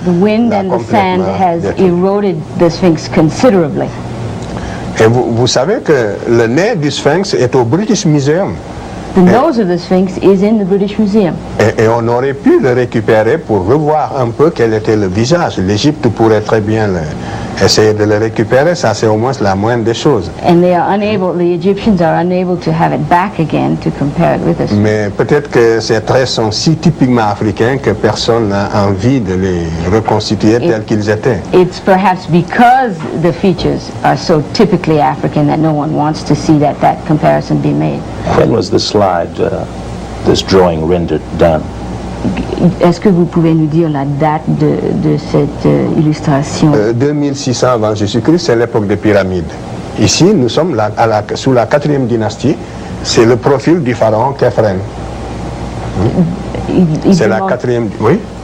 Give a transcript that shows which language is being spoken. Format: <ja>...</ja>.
<en>The wind and the sand has eroded the Sphinx considerably.</en> <fr>Et vous savez que le nez du Sphinx est au British Museum.</fr> <en>The nose of the Sphinx is in the British Museum.</en> <fr>Et on aurait pu le récupérer pour revoir un peu quel était le visage. L'Égypte pourrait très bien essayer de le récupérer, ça c'est au moins la moindre des choses.</fr> <en>And the Egyptians are unable to have it back again to compare it with us.</en> <fr>Mais peut-être que ces traits sont si typiquement africains que personne n'a envie de les reconstituer tels qu'ils étaient.</fr> <en>It's perhaps because the features are so typically African that no one wants to see that comparison be made. When was the slide, this drawing rendered done?</en> <fr>Est-ce que vous pouvez nous dire la date de cette illustration? 2600 avant Jésus-Christ, c'est l'époque des pyramides. Ici, nous sommes sous la 4e dynastie. C'est le profil du pharaon Khéphren. C'est la 4e... Oui?</fr>